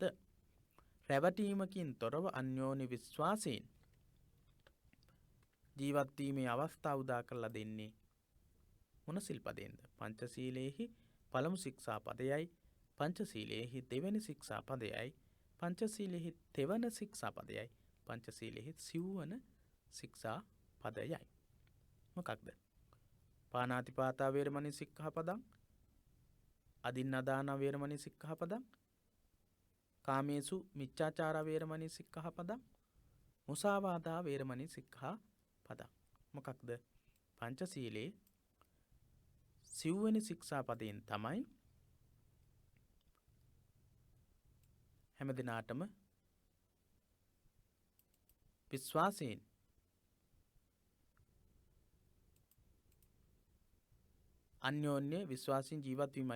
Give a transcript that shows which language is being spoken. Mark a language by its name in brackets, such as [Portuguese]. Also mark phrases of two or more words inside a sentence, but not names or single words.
[Sinhala] රැවටීමකින් තොරව අන්‍යෝන්‍ය විශ්වාසයෙන් ජීවත් වීමේ අවස්ථාව උදා කරලා දෙන්නේ මොන සිල්පදයෙන්ද? පංචශීලයෙහි පළමු ශික්ෂාපදයයි, පංචශීලයෙහි දෙවැනි ශික්ෂාපදයයි, පංචශීලයෙහි තෙවන ශික්ෂාපදයයි, පංචශීලයෙහි සිව්වන ශික්ෂාපදයයි. මොකක්ද? [Pali] පාණාතිපාතා වේරමණී සික්ඛාපදං, අදින්නාදාන වේරමණී සික්ඛාපදං, කාමේසු මිච්ඡාචාර වේරමණී සික්ඛාපදං, මුසාවාදා වේරමණී සික්ඛාපදං. [Sinhala] මොකක්ද? පංචශීලයේ සිව්වෙනි ශික්ෂාපදයෙන් තමයි හැම දිනාටම විශ්වාසයෙන් අන්‍යෝන්‍ය විශ්වාසයෙන් ජීවත් වීමයි.